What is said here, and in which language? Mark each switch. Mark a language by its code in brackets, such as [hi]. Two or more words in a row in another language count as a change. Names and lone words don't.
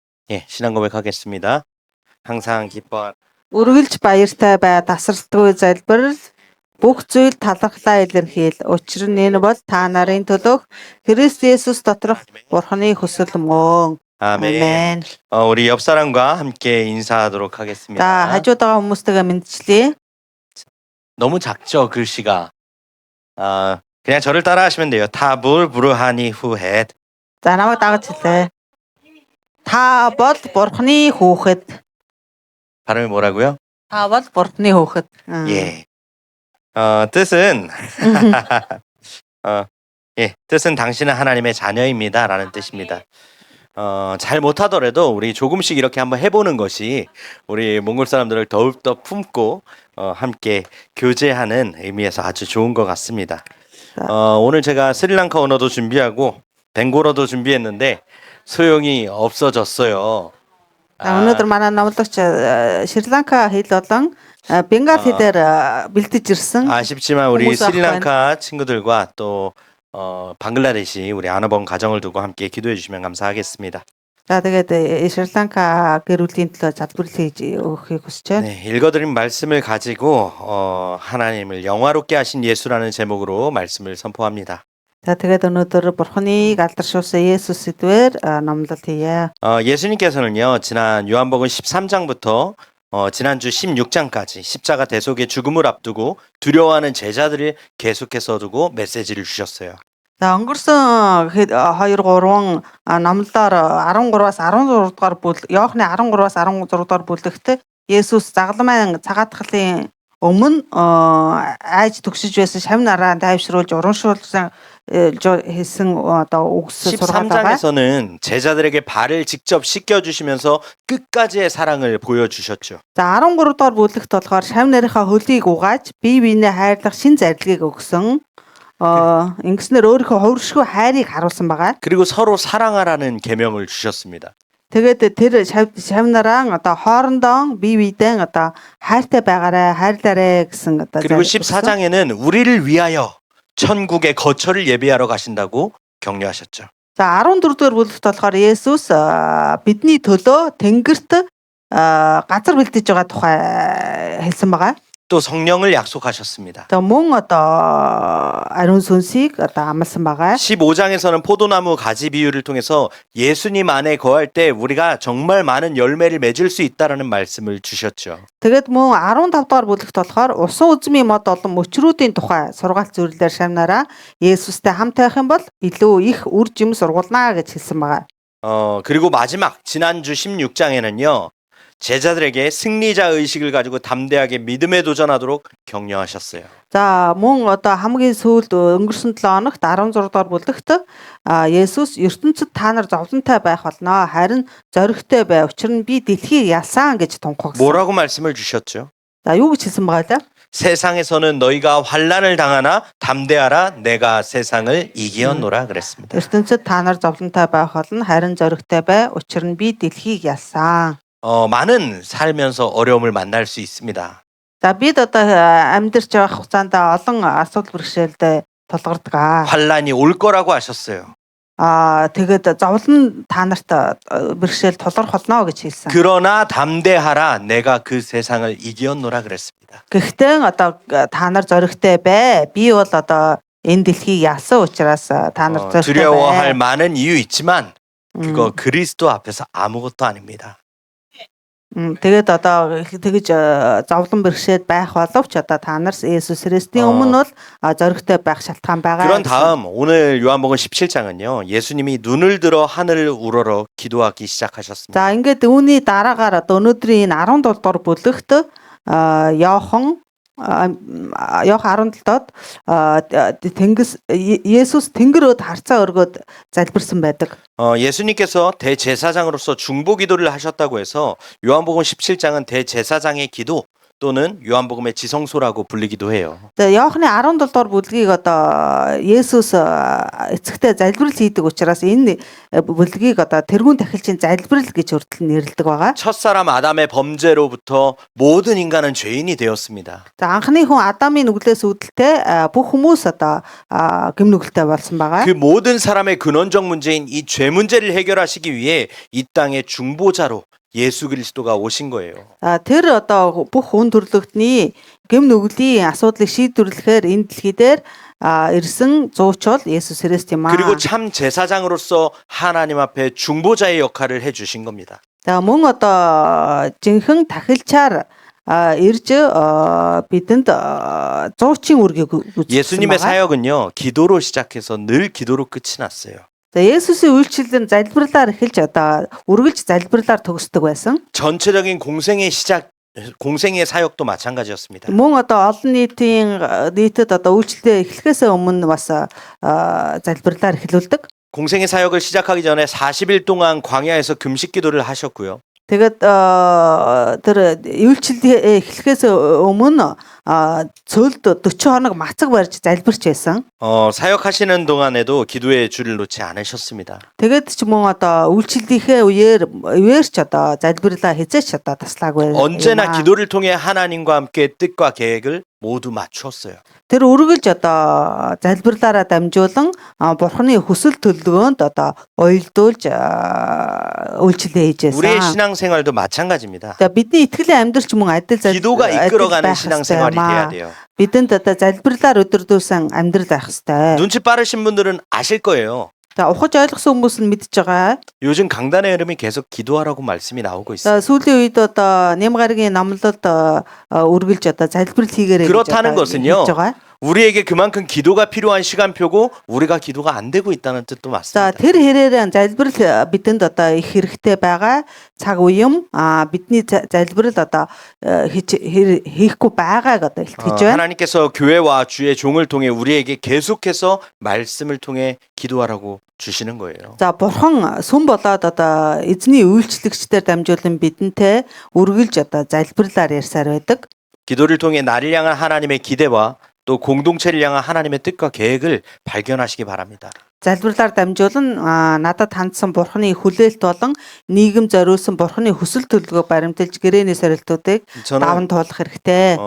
[ko] 예, 신앙 고백하겠습니다. 항상 기뻐 [mn] Үргэлж баяртай бай, тасралтгүй залбирал, бүх зүйл талархлаа илэрхийл. Учир нь энэ бол та нарын төлөөх Христ Есүс доторх Бурханы хүсэл мөн. [ko] 아멘. 우리 옆 사람과 함께 인사하도록 [mn] За [ko] 하겠습니다. [mn] хажууд байгаа хүмүүстэйгээ мэдчлээ. [ko] 너무 작죠, 글씨가. 그냥 저를 따라하시면 돼요. [mn] Та бол Бурханы хүүхэд. За намайг дагаж хэлээ. Та бол Бурханы хүүхэд. [ko] 발음이 뭐라고요? [mn] Та бол Бурханы хүүхэд. [ko] 예. 뜻은 뜻은 당신은 하나님의 자녀입니다라는 뜻입니다. 잘 못하더라도 우리 조금씩 이렇게 한번 해보는 것이 우리 몽골 사람들을 더욱더 품고 함께 교제하는 의미에서 아주 좋은 것 같습니다. 오늘 제가 스리랑카 언어도 준비하고 벵골어도 준비했는데 소용이 없어졌어요. [mn] Өнөөдөр манай номлогч Шри-Ланка хэл болон Бенгал хэлээр бэлдэж ирсэн. [ko] 아쉽지만 우리 홍보사 스리랑카 친구들과 또 방글라데시 우리 아너번 가정을 두고 함께 기도해 주시면 감사하겠습니다. [mn] За тэгээд Шри-Ланка гэр бүлийн төлөө залбирал хийж өгөхийг хүсэж байна. [ko] 네, 읽어드린 말씀을 가지고 하나님을 영화롭게 하신 예수라는 제목으로 말씀을 선포합니다. [mn] За тэгээд өнөөдөр Бурханыг алдаршуулсан Есүс сэдвээр номлолт хийе. [ko] 예수님께서는요 지난 요한복음 13장부터 지난주 16장까지 십자가 대속의 죽음을 앞두고 두려워하는 제자들을 계속해서 두고 메시지를 주셨어요. [mn] За өнгөрсөн 2 3 номлолоор 13-аас 16 дугаар бүл Иохны 13-аас 16 дугаар бүлэгт Есүс загалмайн цагаатгалын өмнө айж төгсөж байсан шавь нараа тайвшруулж урамшуулсан хийсэн одоо үгс сургаал байгаа. [ko] 13장에서는 제자들에게 발을 직접 씻겨 주시면서 끝까지의 사랑을 보여주셨죠. [mn] За 13 дугаар бүлэгт болохоор шавь нарийнхаа хөлийг угааж бие биенээ хайрлах шин зарилгыг өгсөн. Ингэснээр өөрийнхөө хувиршгүй хайрыг харуулсан байгаа. [ko] 그리고 서로 사랑하라는 계명을 주셨습니다. [mn] Тэгээд тэр шавь нараа одоо хоорондоо бие биедээ одоо хайртай байгаарай, хайрлаарай гэсэн одоо [ko] 그리고 14장에는 우리를 위하여 천국의 거처를 예비하러 가신다고 격려하셨죠. [mn] За 14 дугаар бүлэгт болохоор Есүс бидний төлөө тэнгэрт газар бэлдэж байгаа тухай хэлсэн байгаа. [ko] 또 성령을 약속하셨습니다. [mn] Тэгээ мөн одоо ариун сүнсийг одоо амласан байгаа. [ko] 15장에서는 포도나무 가지 비유를 통해서 예수님 안에 거할 때 우리가 정말 많은 열매를 맺을 수 있다라는 말씀을 주셨죠. [mn] Тэгээд мөн 15 дугаар бүлэгт болохоор усан үзмийн мод олон мөчрүүдийн тухай сургаалт зөвлөлөөр шавнараа Есүстэй хамт байх юм бол илүү их үр жим сургуулнаа гэж хэлсэн байгаа. [ko] 그리고 마지막 지난주 16장에는요. 제자들에게 승리자 의식을 가지고 담대하게 믿음에 도전하도록 격려하셨어요. [mn] За мөн одоо хамгийн сүүлд өнгөрсөн 7 хоногт 16 дугаар бүлэгт Есүс ертөнцид та нар зовлонтой байх болно. Харин зоригтой бай. Учир нь би дэлхийг ялсан гэж тунхагсан. [ko] 뭐라고 말씀을 주셨죠? [mn] За юу гэж хэлсэн байгаа лээ? [ko] 세상에서는 너희가 환난을 당하나 담대하라 내가 세상을 이기었노라 그랬습니다. [mn] ертөнцид та нар зовлонтой байх болно. Харин зоригтой бай. Учир нь би дэлхийг ялсан. [ko] 많은 살면서 어려움을 만날 수 있습니다. [mn] За бид одоо амьдарч байгаа хугацаанд олон асуудал бэрхшээлд тулгардаг. [ko] 환난이 올 거라고 하셨어요. [mn] Тэгээд зовлон та нарт бэрхшээл тулгарх болно гэж хэлсэн. [ko] 그러나 담대하라 내가 그 세상을 이기었노라 그랬습니다. [mn] Гэхдээ одоо та нар зоригтой бай. Би бол одоо энэ дэлхийг ялсан учраас та нар зоригтой [ko] 두려워할 [mn] бай. [ko] 많은 이유 있지만 그거 그리스도 앞에서 아무것도 아닙니다. [mn] Тэгээд одоо тэгж зовлон бэрхшээд байх боловч одоо та нар Есүс Христийн өмнө бол зоригтой байх шалтгаан байгаа. [ko] 그런 다음 오늘 요한복음 17장은요. 예수님이 눈을 들어 하늘을 우러러 기도하기 시작하셨습니다. [mn] За ингээд үүний дараагаар одоо өнөөдрийн энэ 17 дугаар бүлэгт Иохан 17-д Есүс тэнгэрөд харцаа өргөд залбирсан байдаг. [ko] 예수님께서 대제사장으로서 중보 기도를 하셨다고 해서 요한복음 17장은 대제사장의 기도 또는 요한복음의 지성소라고 불리기도 해요. [mn] За Иохны 17 дугаар бүлгийг одоо Есүс эцэгтэй залбирал хийдэг учраас энэ бүлгийг одоо тэрүүн тахилчийн залбирал гэж хүртэл нэрлэдэг байгаа. [ko] 첫사람 아담의 범죄로부터 모든 인간은 죄인이 되었습니다. [mn] За анхны хүн Адамын нүглээс үүдэлтэй бүх хүмүүс одоо гэм нүгэлтэй болсон байгаа. [ko] 그 모든 사람의 근원적 문제인 이 죄 문제를 해결하시기 위해 이 땅의 중보자로 예수 그리스도가 오신 거예요. [mn] Тэр одоо бүх хүн төрлөختний гэм нүглийн асуудлыг шийдвэрлэхээр энэ дэлхий дээр ирсэн зуучвал Есүс Христ юм аа. [ko] 그리고 참 제사장으로서 하나님 앞에 중보자의 역할을 해 주신 겁니다. [mn] За мөн одоо жинхэнэ тахилчаар ирж бидэнд зуучин үргийг үзүүлсэн [ko] 예수님의 [mn] байгаа. [ko] 사역은요, 기도로 시작해서 늘 기도로 끝이 났어요. [mn] За Есүсийн үйлчлэл нь залбирлаар эхэлж одоо үргэлж залбирлаар төгсдөг байсан. [ko] 전체적인 공생의 사역도 마찬가지였습니다. [mn] Мөн одоо олон нийтэд одоо үйлчлэлээ эхлэхээс өмнө бас залбирлаар эхлүүлдэг. [ko] 공생의 사역을 시작하기 전에 40일 동안 광야에서 금식 기도를 하셨고요. [mn] Тэгээд тэр үйлчлэл эхлэхээс өмнө цөлд 40 хоног мацаг барьж залбирч байсан. [ko] 사역하시는 동안에도 기도의 줄을 놓지 않으셨습니다. [mn] Тэгээд ч мөн одоо үйлчлэлийнхээ үеэр ч одоо залбирлаа хязээч одоо таслаагүй. [ko] 언제나 기도를 통해 하나님과 함께 뜻과 계획을 모두 맞추었어요. [mn] Тэр үргэлж одоо залбирлаараа дамжуулан бурхны хүсэл төлөвлөгөөнд одоо уялдуулж үйлчлэл хийж [ko] 우리의 [mn] байсан. [ko] 신앙생활도 마찬가지입니다. [mn] За бидний итгэлийн амьдрал ч мөн адил [ko] 기도가 이끌어가는 [mn] байх [ko] 신앙생활이 돼야 [mn] ёстой. [ko] 돼요. [mn] Бидэнд одоо залбирлаар өдөрдүүлсэн амьдрал байх ёстой. [ko] 눈치 빠르신 분들은 아실 거예요. [mn] За ухаж ойлгосон хүмүүс нь мэдж байгаа. [ko] 요즘 강단의 흐름이 계속 기도하라고 말씀이 나오고 있어요. [mn] За сүүлийн үед одоо Нямгаргийн намлалд үргэлж одоо залбирал хийгээрэй гэж [ko] 그렇다는 것은요. [mn] хэлж байгаа. [ko] 우리에게 그만큼 기도가 필요한 시간표고 우리가 기도가 안 되고 있다는 뜻도 [mn] За [ko] 맞습니다. [mn] тэр хэрээр залбирал бидэнд одоо их хэрэгтэй байгаа цаг үеэм бидний залбирал одоо хийхгүй байгааг одоо илтгэж байна. [ko] 하나님께서 교회와 주의 종을 통해 우리에게 계속해서 말씀을 통해 기도하라고 주시는 거예요. [mn] За бурхан сүм болоод одоо эзний үйлчлэгчдээр дамжуулан бидэнтэй үргэлж одоо залбирлаар ярьсаар байдаг. [ko] 기도를 통해 나를 향한 하나님의 기대와 또 공동체를 향한 하나님의 뜻과 계획을 발견하시기 바랍니다. [mn] Залбирлаар дамжуулан надад хандсан бурханы хүлээлт болон нийгэм зориулсан бурханы хүсэл төлөвлөгөө баримталж гэрээний сорилтуудыг даван туулах хэрэгтэй.